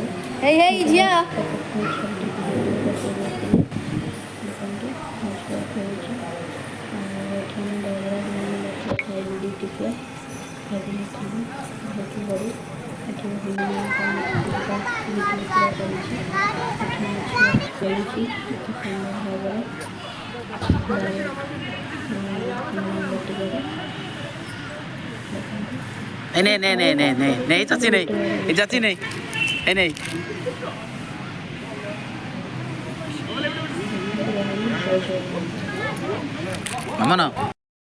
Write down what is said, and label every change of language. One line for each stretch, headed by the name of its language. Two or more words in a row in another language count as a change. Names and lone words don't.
Odia: हे हे झिया ଦେଖନ୍ତୁ ମୋ ଝିଅ ଖେଳୁଛି। ଆଉ ଏଠି ଆମେ ଦହିବରା ଖାଇଲୁ ଟିକେ ଖାଇନଥିଲୁ ଯେହେତୁ ବଡ଼ି। ଏଠି ହନୁମାନଙ୍କ ମୂର୍ତ୍ତିକା ଭିଡ଼ିଓ ପୁରା କରିଛି। ଏଠି ମୋ ଝିଅ ଖେଳୁଛି ଅତି ସୁନ୍ଦର ଭାବରେ ହନୁମାନ ବାଟିକାରେ।
Hindi: नहीं नहीं नहीं नहीं नहीं नहीं चाची नहीं, ये चाची नहीं, ये नहीं। मामा ना